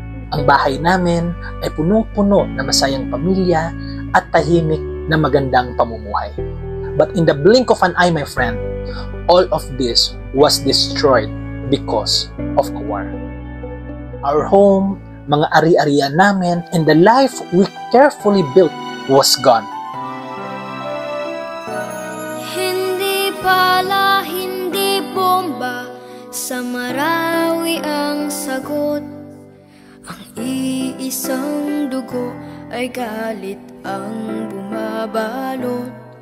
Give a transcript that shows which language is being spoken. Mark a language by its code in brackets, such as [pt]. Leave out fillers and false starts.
[tl] Ang bahay namin ay punong-puno na masayang pamilya at tahimik na magandang pamumuhay. [en] But in the blink of an eye, my friend, all of this was destroyed because of a war. Our home, [tl] mga ari-arian namin, [en] and the life we carefully built was gone. [tl] Hindi pala, hindi bomba, sa Marawi ang sagot. Ang iisang dugo ay galit ang bumabalot.